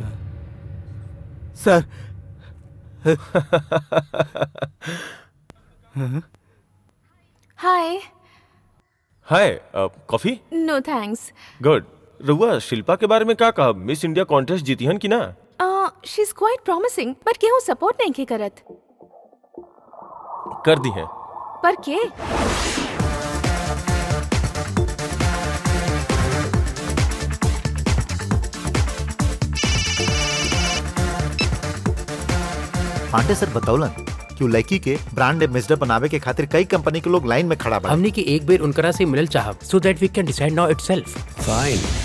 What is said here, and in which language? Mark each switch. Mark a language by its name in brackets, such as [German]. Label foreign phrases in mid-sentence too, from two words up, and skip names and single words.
[English] सर। हाय। Hi, coffee? No thanks. गुड। [Bhojpuri] रउआ शिल्पा के बारे में क्या कहा? मिस इंडिया कॉन्टेस्ट जीती हन कि ना? [English] She is quite promising, but [Bhojpuri] केहू सपोर्ट नहीं के करत। कर दी है। पर के? पांडे सर बताउलन कि उ लड़की के [English] brand ambassador [Bhojpuri] बनावे के खातिर कई कंपनी के लोग लाइन में खड़ा बा। हमने की एक बेर उनकरा से मिलल चाहब [English] so that we can decide now itself. [Bhojpuri] फाइन।